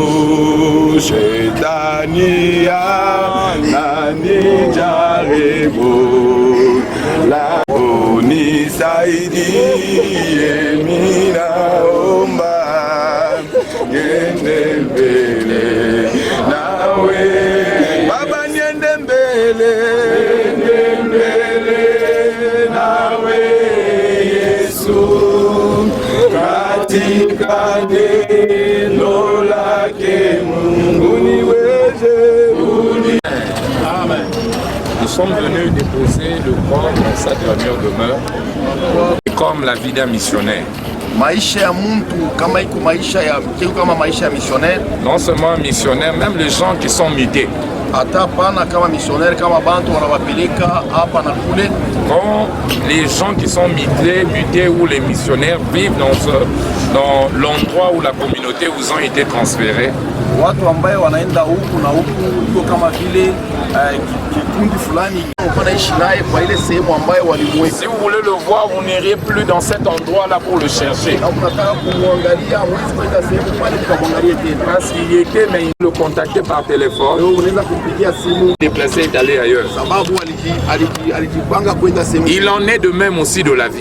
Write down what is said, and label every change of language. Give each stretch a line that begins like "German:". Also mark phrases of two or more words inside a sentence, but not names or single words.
Swahili: shetani ananijaribu la unisaidie mimi naomba niende mbele nawe Baba niende mbele nawe Yesu katika neno lake Mungu niweze. Amen.
French: Nous sommes venus déposer le corps dans sa dernière demeure, comme la vie d'un missionnaire.
Swahili: Maisha ya mtu kama iko maisha ya kama maisha ya missionnaire.
French: Non seulement missionnaire, même les gens qui sont mutés.
Swahili: Hata pana kama missionnaire kama bantu wanawapeleka hapa na kule.
French: Quand les gens qui sont mutés ou les missionnaires vivent dans l'endroit où la communauté vous ont été transférés.
Swahili: Watu ambaye wanaenda huku na huku iko kama vile kikundi fulani wanaishi naye kwa ile sehemu ambayo walimweka.
French: Si vous voulez le voir, vous n'irez plus dans cet endroit-là pour le chercher. Parce qu'il y était, mais il le contactait par téléphone. Déplacé et d'aller ailleurs. Il en est de même aussi de la vie.